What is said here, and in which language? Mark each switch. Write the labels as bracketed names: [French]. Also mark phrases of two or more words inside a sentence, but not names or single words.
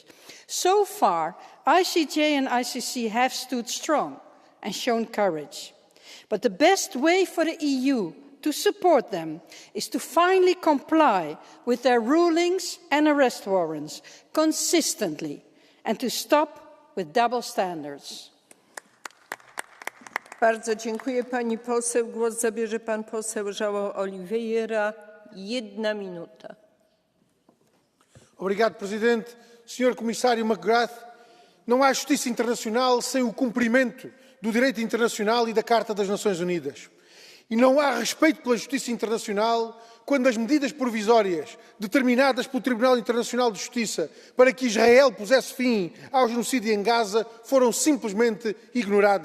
[English] So far, ICJ and ICC have stood strong and shown courage. But the best way for the EU to support them is to finally comply with their rulings and arrest warrants consistently and to stop with double standards. [Polish] Bardzo dziękuję pani poseł. Głos zabierze pan poseł João Oliveira. 1 minuta. [Portuguese] Obrigado, Presidente. Senhor Comissário McGrath, não há justiça internacional sem o cumprimento do direito internacional e da Carta das Nações Unidas. E não há respeito pela justiça internacional quando as medidas provisórias determinadas pelo Tribunal Internacional de Justiça para que Israel pusesse fim ao genocídio em Gaza foram simplesmente ignoradas.